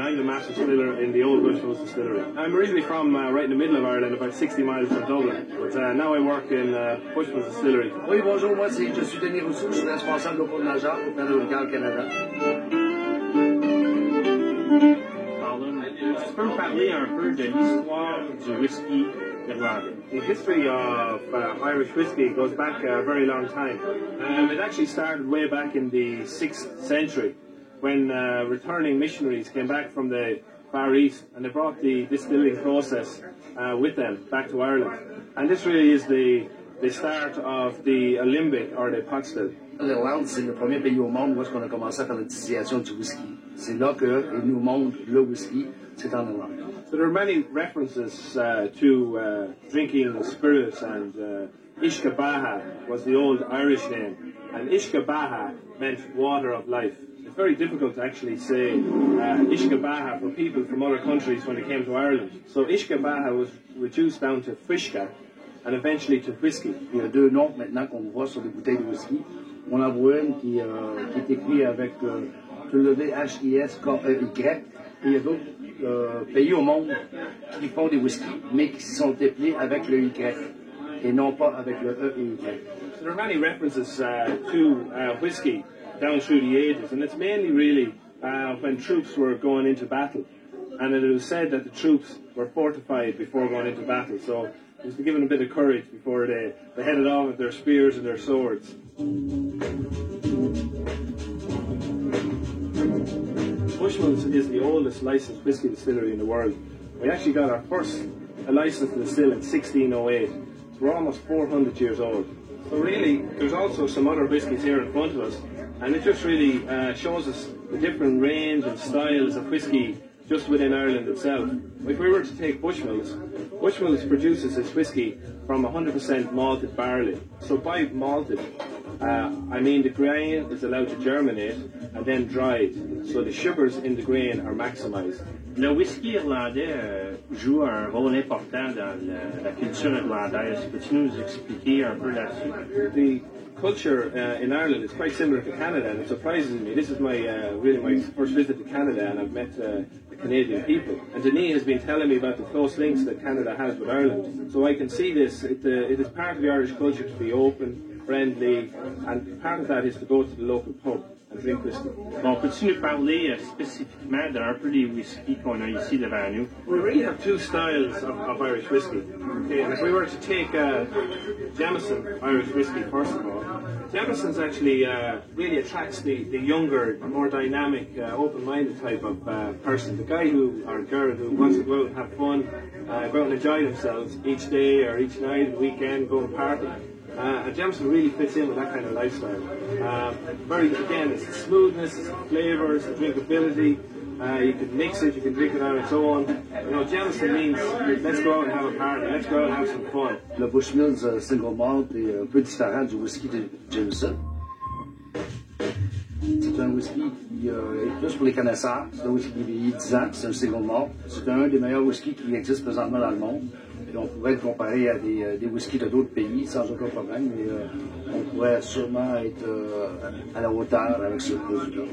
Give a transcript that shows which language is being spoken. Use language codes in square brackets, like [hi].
[en] I'm the master distiller in the old Bushmills distillery. I'm originally from right in the middle of Ireland, about 60 miles from Dublin. But now I work in Bushmills distillery. [fr] Oui, bonjour, moi je suis Denis Rousseau, je suis responsable de l'Opole Major pour Pernod Ricard Canada. Tu peux me parler un peu de l'histoire du whisky irlandais? [en] The history of Irish whiskey goes back a very long time. It actually started way back in the 6th century when returning missionaries came back from the Far East and they brought the distilling process with them back to Ireland. And this really is the start of the alembic or the pot still. [fr] L'Irlande, c'est le premier pays au monde où on a commencé à faire la distillation du whisky. C'est là qu'ils nous montrent le whisky, c'est en Irlande. [en] So there are many references to drinking spirits, and Ishkabaha was the old Irish name, and Ishkabaha meant water of life. It's very difficult to actually say Ishkabaha for people from other countries when it came to Ireland. So Ishkabaha was reduced down to Fishka and eventually to whiskey. [fr] Il y a deux noms maintenant qu'on voit sur les bouteilles de whisky. On en voit une qui est écrite avec W-H-I-S-K-E-Y, et il y a d'autres pays au monde qui font des whiskies, mais qui sont appelés avec le Y et non pas avec le E et Y. [en] So there are many references to whiskey down through the ages, and it's mainly really when troops were going into battle, and it was said that the troops were fortified before going into battle, so it was to give them a bit of courage before they headed off with their spears and their swords. Bushmills is the oldest licensed whiskey distillery in the world. We actually got our first license to distill in 1608, so we're almost 400 years old. So really, there's also some other whiskies here in front of us, and it just really shows us the different range and styles of whiskey just within Ireland itself. If we were to take Bushmills, Bushmills produces its whiskey from 100% malted barley. So by malted, I mean the grain is allowed to germinate and then dried, so the sugars in the grain are maximized. [fr] Le whisky irlandais joue un rôle important dans la culture irlandaise. Peux-tu nous expliquer un peu là-dessus? [en] The culture in Ireland is quite similar to Canada, and it surprises me. This is my really my first visit to Canada, and I've met the Canadian people. And Denis has been telling me about the close links that Canada has with Ireland. So I can see this. It is part of the Irish culture to be open, friendly, and part of that is to go to the local pub and drink whiskey. [fr] Bon, peux-tu nous parler spécifiquement d'un peu des whiskies qu'on a ici devant nous? [en] We really have two styles of Irish whiskey. Okay, and if we were to take Jameson Irish whiskey first of all, Jameson's actually really attracts the younger, more dynamic, open-minded type of person. The guy or girl who wants to go out and have fun, go out and enjoy themselves each day or each night, weekend, go and party. And Jameson really fits in with that kind of lifestyle. It's the smoothness, it's the flavours, the drinkability. You can mix it, you can drink it on its own. You know, Jameson means let's go out and have a party, let's go out and have some fun. [fr] Le Bushmills single malt est un peu différent du whisky de Jameson. C'est un whisky qui est plus pour les connaisseurs. C'est un whisky qui vieillit 10 ans, c'est un single malt. C'est un des meilleurs whiskies qui existent présentement dans le monde. Et on pourrait être comparé à des whiskies de d'autres pays sans aucun problème, mais on pourrait sûrement être à la hauteur avec ce produit-là.